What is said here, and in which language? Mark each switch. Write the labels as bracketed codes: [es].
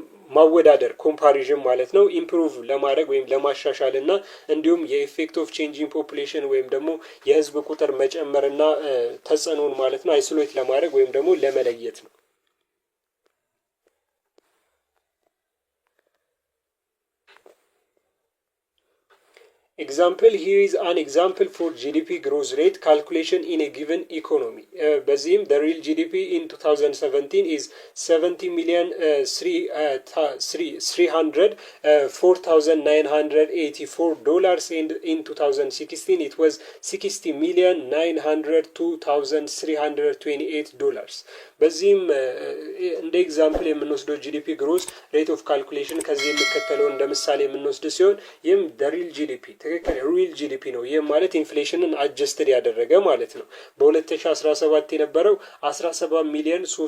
[am] ማወዳደር ኮምፓሪዥን ማለት ነው ኢምፕሩቭ ለማድረግ ወይም ለማሻሻል እና እንዲሁም የኢፌክት ኦፍ ቼንጂንግ ፖፑሌሽን ወይም ደግሞ የህዝብ ቁጥር መጨመርና ተጽዕኖን ማለት ነው አይሶሌት ለማድረግ ወይም ደግሞ ለመለየት ነው። [en] Example, here is an example for GDP growth rate calculation in a given economy. [am] በዚህም [en] the real GDP in 2017 is 70,304,984 dollars, and in 2016 it was 60,902,328 dollars. [am] በዚህም እንደ ኤግዛምፕል የምንወስደው ጂዲፒ ግሮዝ ሬት ኦፍ ካልኩሌሽን ከዚህ የሚከተለው እንደ ምሳሌ የምንወስድ ሲሆን ይህም ሪል ጂዲፒ ትክክል ሪል ጂዲፒ ነው። ይህም ማለት ኢንፍሌሽንን አጀስትድ ያደረገ ማለት ነው። በ2017 የነበረው 17 ሚሊዮን